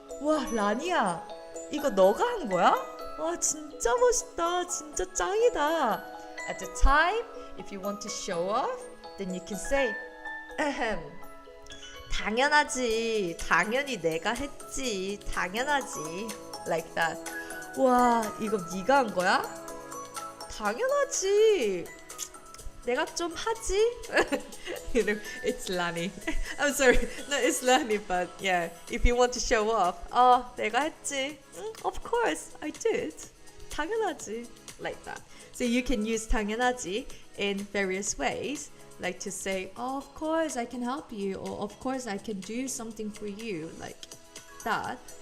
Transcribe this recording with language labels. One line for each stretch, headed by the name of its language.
Korean: 와, 라니야, 이거 너가 한 거야? 와, 진짜 멋있다, 진짜 짱이다.
English: At the time, if you want to show off, then you can say,
Korean: 당연하지, 당연히 내가 했지, 당연하지,
English: like that.
Korean: 와, 이거 네가 한 거야? 당연하지. 내가 좀 하지?
English: You know, it's Lani. I'm sorry, no, it's Lani, but yeah, if you want to show off,
Korean: 내가 했지.
English: Of course, I did.
Korean: 당연하지.
English: Like that. So you can use 당연하지 in various ways, like to say, of course I can help you, or of course I can do something for you, like that.